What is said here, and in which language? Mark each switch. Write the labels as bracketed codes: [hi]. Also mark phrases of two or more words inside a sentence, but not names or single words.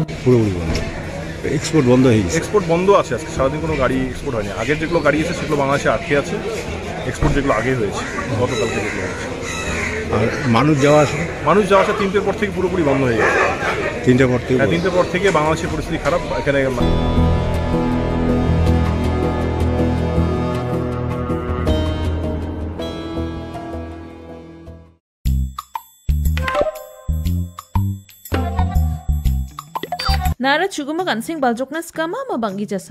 [bn] পুরোপুরি বন্ধ। এক্সপোর্ট বন্ধ হয়ে গেছে। এক্সপোর্ট বন্ধ আছে, আজকে সারাদিন কোনো গাড়ি এক্সপোর্ট হয়নি। আগের যেগুলো গাড়ি আছে সেগুলো বাংলাদেশে আটকে আছে, এক্সপোর্ট যেগুলো আগে হয়েছে গতকালকে যেগুলো হয়েছে। আর মানুষ যাওয়া আসা 3টের পর থেকে পুরোপুরি বন্ধ হয়ে গেছে। 3টের পর থেকে? হ্যাঁ, 3টের পর থেকে বাংলাদেশের পরিস্থিতি খারাপ। এখানে [trp] Nara cugumak ansing baljokna skama ma banggi jasan.